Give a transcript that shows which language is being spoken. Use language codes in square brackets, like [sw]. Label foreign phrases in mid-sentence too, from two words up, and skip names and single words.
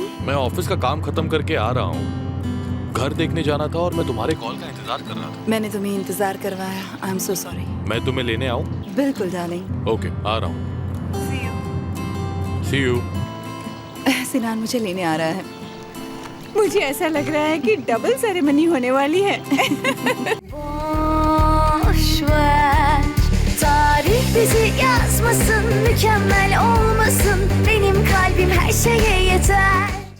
[hi] मैं ऑफिस का काम खत्म करके आ रहा हूँ। घर देखने जाना था और मैं तुम्हारे कॉल का इंतजार कर रहा था। मैंने तुम्हें इंतजार करवाया। [en] I am so sorry. [hi] मैं तुम्हें लेने आऊँ? बिल्कुल डार्लिंग। ओके, आ रहा हूँ। [en] See you. [hi] सिनान मुझे लेने आ रहा है। मुझे ऐसा लग रहा है कि डबल सेरेमनी होने वाली है। [tr] Boş ver, tarih bizi yazmasın, mükemmel olmasın. Benim kalbim her şeye yeter.